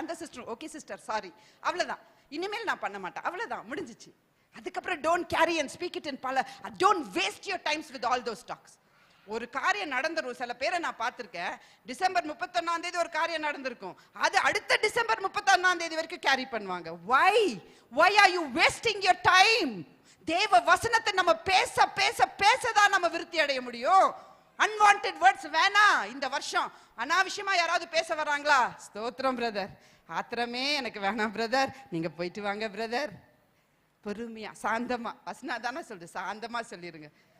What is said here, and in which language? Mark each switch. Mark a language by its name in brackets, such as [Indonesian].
[Tamil] அந்த sister okay sister sorry, அவ்வளவுதான், இனிமேல் நான் பண்ண மாட்டேன், அவ்வளவுதான், முடிஞ்சிச்சு. [English] அதுக்கப்புறம் don't carry and speak it in பல. Don't waste your times with all those talks. [Tamil] ஒரு காரியம் நடந்துரும். சில பேரை நான் பார்த்திருக்கேன், டிசம்பர் 31 ஒரு காரியம் நடந்திருக்கும், அது அடுத்த டிசம்பர் 31 வரைக்கும் கேரி பண்ணுவாங்க. [English] why are you wasting your time? [Tamil] தேவ வசனத்தை நம்ம பேச பேச பேசதான் நம்ம விருத்தி அடைய முடியும். [English] unwanted words [Tamil] வேணாம். இந்த வருஷம் அனாவசியமா யாராவது பேச வராங்களா? ஸ்தோத்திரம் பிரதர், ஆத்திரமே எனக்கு வேணாம் பிரதர், நீங்க போயிட்டு வாங்க பிரதர். பொறுமையா சாந்தமா, வசனா தானே சொல்றது, சாந்தமா சொல்லிருங்க.